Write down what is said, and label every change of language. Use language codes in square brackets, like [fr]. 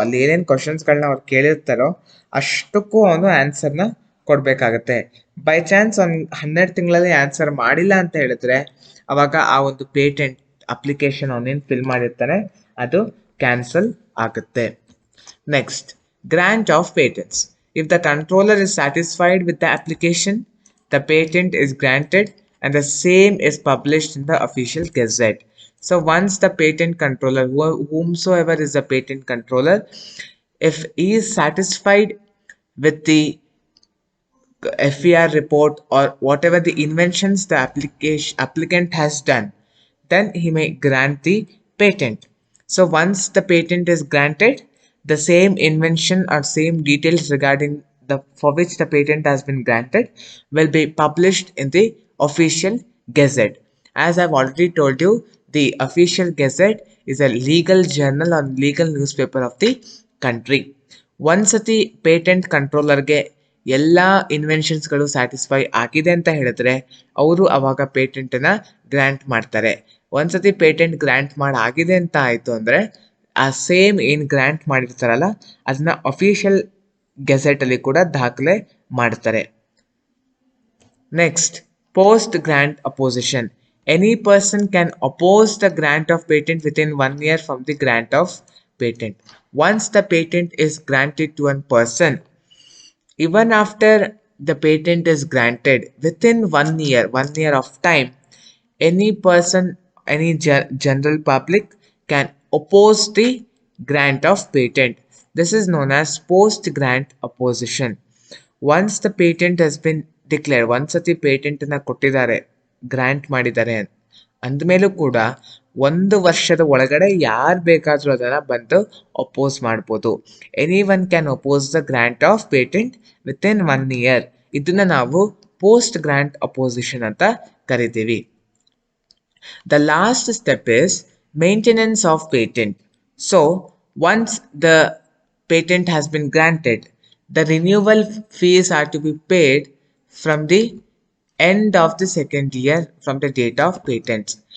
[kn] ಅಲ್ಲಿ ಏನೇನು ಕ್ವಶನ್ಸ್ಗಳನ್ನ ಅವ್ರು ಕೇಳಿರ್ತಾರೋ ಅಷ್ಟಕ್ಕೂ ಅವನು ಆನ್ಸರ್ನ ಕೊಡಬೇಕಾಗತ್ತೆ. ಬೈ ಚಾನ್ಸ್ ಅವ್ನು 12 ತಿಂಗಳಲ್ಲಿ ಆನ್ಸರ್ ಮಾಡಿಲ್ಲ ಅಂತ ಹೇಳಿದ್ರೆ ಅವಾಗ ಆ ಒಂದು ಪೇಟೆಂಟ್ ಅಪ್ಲಿಕೇಶನ್ ಅವನೇನು ಫಿಲ್ ಮಾಡಿರ್ತಾನೆ ಅದು ಕ್ಯಾನ್ಸಲ್ ಆಗುತ್ತೆ. [en] Next, grant of patents. If the controller is satisfied with the application, the patent is granted and the same is published in the official gazette. So once the patent controller, whomsoever is the patent controller, if he is satisfied with the FER report or whatever the inventions the applicant has done, then he may grant the patent. So once the patent is granted, the same invention or same details regarding for which the patent has been granted will be published in the official gazette. As I've already told you, the official gazette is a legal journal or legal newspaper of the country. [kn] ಒಂದ್ಸತಿ patent ಕಂಟ್ರೋಲರ್ಗೆ ಎಲ್ಲ ಇನ್ವೆನ್ಷನ್ಸ್ಗಳು satisfy ಆಗಿದೆ ಅಂತ ಹೇಳಿದ್ರೆ ಅವರು ಅವಾಗ ಪೇಟೆಂಟನ್ನು grant ಮಾಡ್ತಾರೆ. ಒಂದ್ಸತಿ patent grant ಆಗಿದೆ ಅಂತ ಆಯಿತು ಅಂದರೆ ಆ ಸೇಮ್ ಏನು ಗ್ರ್ಯಾಂಟ್ ಮಾಡಿರ್ತಾರಲ್ಲ ಅದನ್ನ ಅಫಿಷಿಯಲ್ ಗೆಜೆಟಲ್ಲಿ ಕೂಡ ದಾಖಲೆ ಮಾಡ್ತಾರೆ. [en] Next, post grant opposition. Any person can oppose the grant of patent within 1 year from the grant of patent. Once the patent is granted to a person, even after the patent is granted, within 1 year of time, any person, any general public can oppose the grant of patent. This is known as post grant opposition. Once the patent has been declared, [kn] ಒಂದ್ಸತಿ ಪೇಟೆಂಟನ್ನು ಕೊಟ್ಟಿದ್ದಾರೆ, grant ಮಾಡಿದ್ದಾರೆ ಅಂದಮೇಲೂ ಕೂಡ 1 ವರ್ಷದ ಒಳಗಡೆ ಯಾರು ಬೇಕಾದರೂ ಅದನ್ನು ಬಂದು ಅಪೋಸ್ ಮಾಡ್ಬೋದು. [en] Any one can oppose the grant of patent within 1 year. [kn] ಇದನ್ನ ನಾವು ಪೋಸ್ಟ್ ಗ್ರಾಂಟ್ ಅಪೋಸಿಷನ್ ಅಂತ ಕರಿತೀವಿ. [en] The last step is maintenance of patent. So once the patent has been granted, the renewal fees are to be paid from the end of the second year from the date of patents.